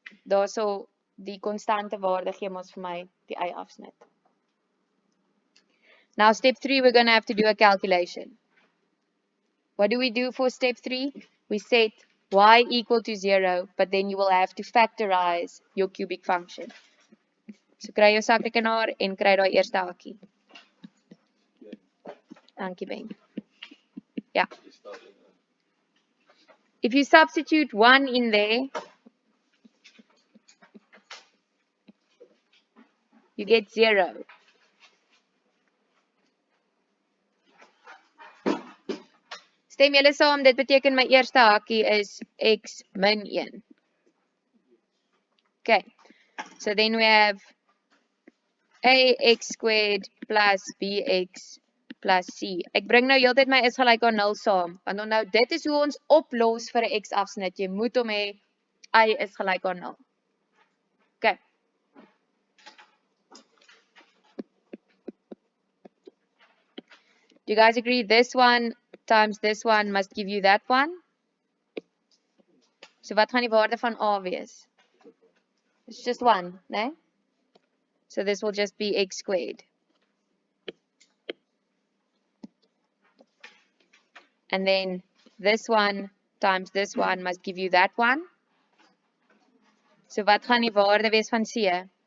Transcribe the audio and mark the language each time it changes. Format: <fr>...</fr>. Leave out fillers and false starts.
<af>Daarso die konstante waarde gee ons vir my die y-afsnit.</af> <en>Now step 3, we're going to have to do a calculation. What do we do for step 3? We set y equal to 0, but then you will have to factorize your cubic function.</en> <af>So kry jou sakrekenaar en kry daai eerste hakkie. Dankie Ben. Yeah.</af> <en>If you substitute 1 in there, you get 0.</en> <af>Stem julle saam, dit beteken my eerste hakkie is x min 1.</af> <en>Okay, so then we have ax squared plus bx plus C.</en> <af>Ek bring nou heeltyd my is gelyk aan 0 saam. Want nou dit is hoe ons oplos vir 'n x afsnit. Jy moet hom hê y is gelyk aan 0. Okay.</af> <en>Do you guys agree this one times this one must give you that one?</en> <af>So wat gaan die waarde van A wees?</af> <en>It's just 1, né? So this will just be x squared. And then this one times this one must give you that one.</en> <af>So wat gaan die waarde wees van C?</af>